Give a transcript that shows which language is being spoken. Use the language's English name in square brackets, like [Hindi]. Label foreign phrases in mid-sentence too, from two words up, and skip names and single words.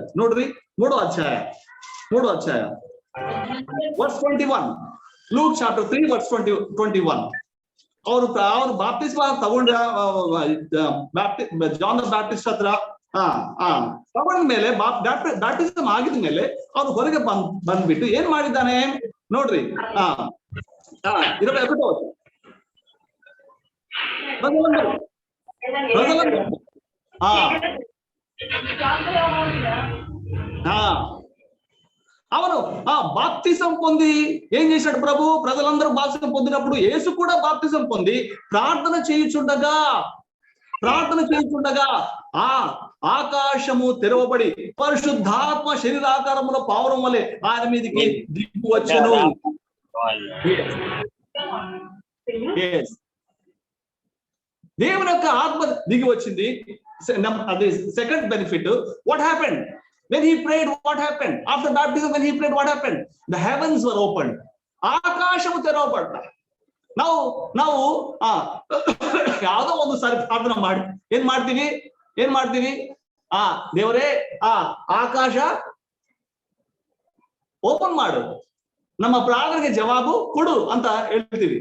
[Kannada] ನೋಡ್ರಿ, 3ನೇ ಅಧ್ಯಾಯ ವರ್ಸ್ 21, ಲೂಕ್ [English] chapter 3 verse [Kannada] 21. ಅವರು ಬಾಪ್ತಿಸ್ಮ ತಗೊಂಡ ಜಾನ್ ದ ಬ್ಯಾಪ್ಟಿಸ್ಟ್ ಹತ್ರ ತಗೊಂಡ ಮೇಲೆ ಬ್ಯಾಪ್ಟಿಸಮ್ ಆಗಿದ ಮೇಲೆ ಅವ್ರು ಹೊರಗೆ ಬಂದ್ಬಿಟ್ಟು ಏನ್ ಮಾಡಿದ್ದಾನೆ ನೋಡ್ರಿ. [Telugu] అవను బాప్తిజం పొంది ఏం చేశాడు ప్రభు? ప్రజలందరూ బాప్తిజం పొందినప్పుడు యేసు కూడా బాప్తిజం పొంది ప్రార్థన చేయుచుండగా ఆకాశము తెరవబడి పరిశుద్ధాత్మ శరీరాకారములో పావురం వలె ఆయన మీదకి దిగి వచ్చెను. దేవుని యొక్క ఆత్మ దిగి వచ్చింది. అది [English] second benefit. what happened when he prayed? What happened after baptism? When he prayed, what happened? The heavens were opened. [Kannada] ಆಕಾಶವು ತೆರವಪಟ್ಟ. ನಾವು ಯಾವುದೋ ಒಂದು ಸಾರಿ ಪ್ರಾರ್ಥನೆ ಮಾಡಿ ಏನ್ ಮಾಡ್ತೀವಿ? ದೇವರೇ ಆಕಾಶ ಓಪನ್ ಮಾಡು, ನಮ್ಮ ಪ್ರಾರ್ಥನೆಗೆ ಜವಾಬು ಕೊಡು ಅಂತ ಹೇಳ್ತೀವಿ.